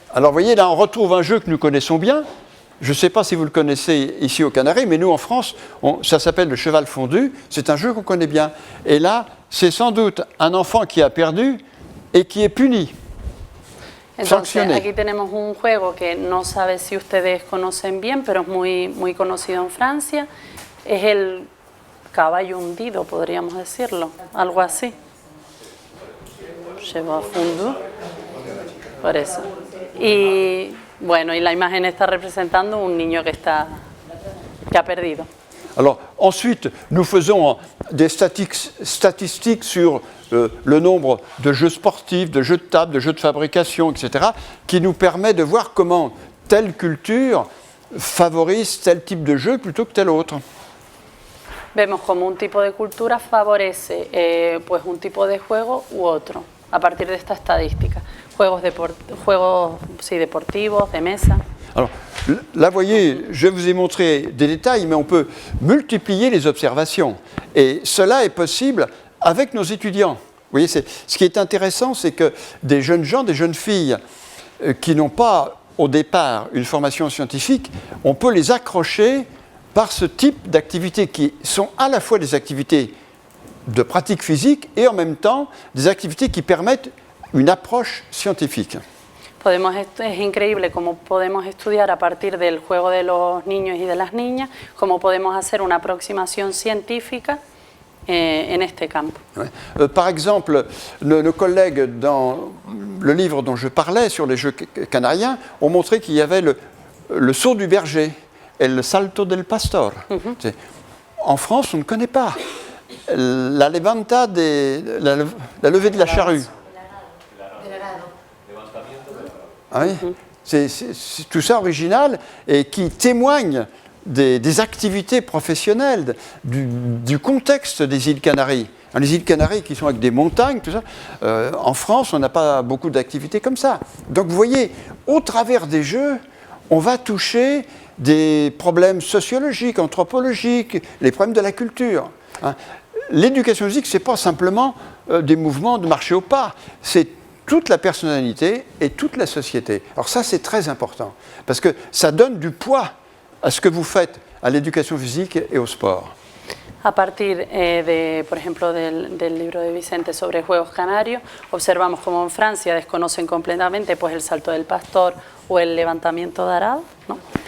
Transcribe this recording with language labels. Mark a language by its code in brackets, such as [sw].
[fr] Alors vous voyez, là on retrouve un jeu que nous connaissons bien. Je ne sais pas si vous le connaissez ici aux Canaries, mais nous en France, ça s'appelle le cheval fondu. C'est un jeu qu'on connaît bien. Et là, c'est sans doute un enfant qui a perdu et qui est puni. [es] Entonces, aquí tenemos un juego que no sabe si ustedes conocen bien, pero es muy conocido en Francia. Es el caballo hundido, podríamos decirlo, algo así. Cheval fondu, por eso. Y bueno, y la imagen está representando un niño que ha perdido. [fr] Alors, ensuite, nous faisons des statistiques sur le nombre de jeux sportifs, de jeux de table, de jeux de fabrication, etc., qui nous permet de voir comment telle culture favorise tel type de jeu plutôt que tel autre. [es] Vemos como un tipo de cultura favorece pues un tipo de juego u otro, a partir de esta estadística. Juegos deportivos, de mesa. [fr] Alors, là, vous voyez, je vous ai montré des détails, mais on peut multiplier les observations. Et cela est possible avec nos étudiants. Vous voyez, ce qui est intéressant, c'est que des jeunes gens, des jeunes filles qui n'ont pas au départ une formation scientifique, on peut les accrocher par ce type d'activités qui sont à la fois des activités de pratique physique et en même temps des activités qui permettent une approche scientifique. [es] Es increíble cómo podemos estudiar a partir del juego de los niños y de las niñas, cómo podemos hacer una aproximación científica en este campo. [fr] Ouais. Par exemple, nos collègues dans le livre dont je parlais sur les jeux canariens ont montré qu'il y avait le saut du berger et le salto del pastor. En France, on ne connaît pas. La levanta, la levée de la charrue. Ah oui, c'est tout ça original et qui témoigne des activités professionnelles, du contexte des îles Canaries. Les îles Canaries qui sont avec des montagnes, tout ça. En France, on n'a pas beaucoup d'activités comme ça. Donc vous voyez, au travers des jeux, on va toucher des problèmes sociologiques, anthropologiques, les problèmes de la culture. L'éducation physique, ce n'est pas simplement des mouvements de marcher au pas, c'est toute la personnalité et toute la société. Alors ça, c'est très important, parce que ça donne du poids à ce que vous faites à l'éducation physique et au sport. [es] A partir por ejemplo, del libro de Vicente sobre juegos canarios, observamos cómo en Francia desconocen completamente pues, el salto del pastor o el levantamiento de arado, ¿no?